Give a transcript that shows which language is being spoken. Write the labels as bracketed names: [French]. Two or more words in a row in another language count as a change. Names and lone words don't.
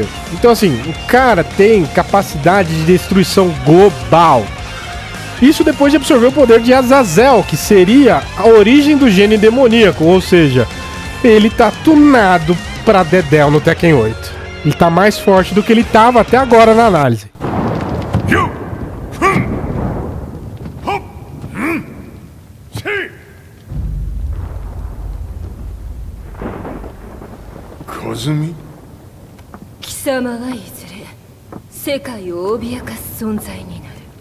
[Portuguese] Então, assim, o cara tem capacidade de destruição global. Isso depois de absorver o poder de Azazel, que seria a origem do gene demoníaco. Ou seja, ele tá tunado pra Dedel no Tekken 8. Ele tá mais forte do que ele tava até agora na análise. Kazumi? [Japanese] 貴様はいずれ世界を脅かす存在になる。